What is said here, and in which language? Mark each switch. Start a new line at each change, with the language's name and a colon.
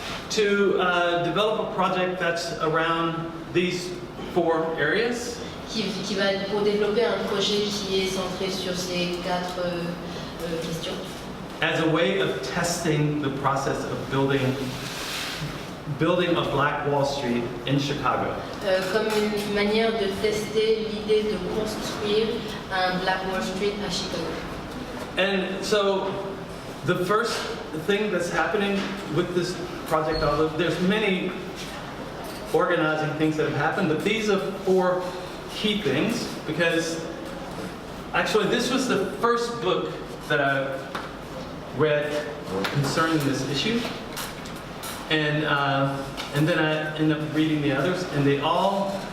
English: To develop a project that's around these 4 areas.
French: Qui va pour développer un projet qui est centré sur ces 4 questions.
English: As a way of testing the process of building a Black Wall Street in Chicago.
French: Comme une manière de tester l'idée de construire un Black Wall Street à Chicago.
English: And so the first thing that's happening with this project, although there's many organizing things that have happened, but these are 4 key things, because actually this was the first book that I read concerning this issue, and then I ended up reading the others, and they all